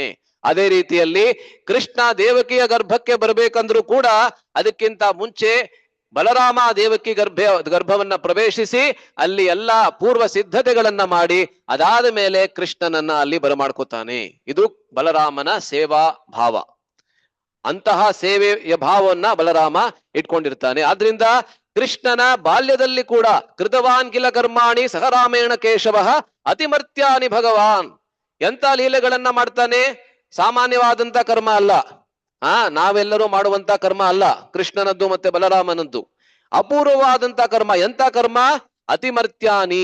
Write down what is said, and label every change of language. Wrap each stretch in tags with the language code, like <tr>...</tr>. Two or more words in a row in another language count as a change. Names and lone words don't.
<kn>ಅದೇ ರೀತಿಯಲ್ಲಿ ಕೃಷ್ಣ ದೇವಕಿಯ ಗರ್ಭಕ್ಕೆ ಬರ್ಬೇಕಂದ್ರೂ ಕೂಡ ಅದಕ್ಕಿಂತ ಮುಂಚೆ ಬಲರಾಮ ದೇವಕಿ ಗರ್ಭವನ್ನ ಪ್ರವೇಶಿಸಿ ಅಲ್ಲಿ ಎಲ್ಲಾ ಪೂರ್ವ ಸಿದ್ಧತೆಗಳನ್ನ ಮಾಡಿ ಅದಾದ ಮೇಲೆ ಕೃಷ್ಣನನ್ನ ಅಲ್ಲಿ ಬರಮಾಡ್ಕೋತಾನೆ. ಇದು ಬಲರಾಮನ ಸೇವಾ ಭಾವ. ಅಂತಹ ಸೇವೆಯ ಭಾವವನ್ನ ಬಲರಾಮ ಇಟ್ಕೊಂಡಿರ್ತಾನೆ. ಆದ್ರಿಂದ ಕೃಷ್ಣನ ಬಾಲ್ಯದಲ್ಲಿ ಕೂಡ</kn> <sa>ಕೃತವಾನ್ ಕಿಲ ಕರ್ಮಾಣಿ ಸಹ ರಾಮೇಣ ಕೇಶವಃ ಅತಿಮರ್ತ್ಯಾನಿ ಭಗವಾನ್.</sa> <kn>ಎಂತ ಲೀಲೆಗಳನ್ನ ಮಾಡ್ತಾನೆ? ಸಾಮಾನ್ಯವಾದಂತ ಕರ್ಮ ಅಲ್ಲ, ನಾವೆಲ್ಲರೂ ಮಾಡುವಂತ ಕರ್ಮ ಅಲ್ಲ. ಕೃಷ್ಣನದ್ದು ಮತ್ತೆ ಬಲರಾಮನದ್ದು ಅಪೂರ್ವವಾದಂತ ಕರ್ಮ. ಎಂತ ಕರ್ಮ? ಅತಿಮರ್ತ್ಯಾನಿ.</kn>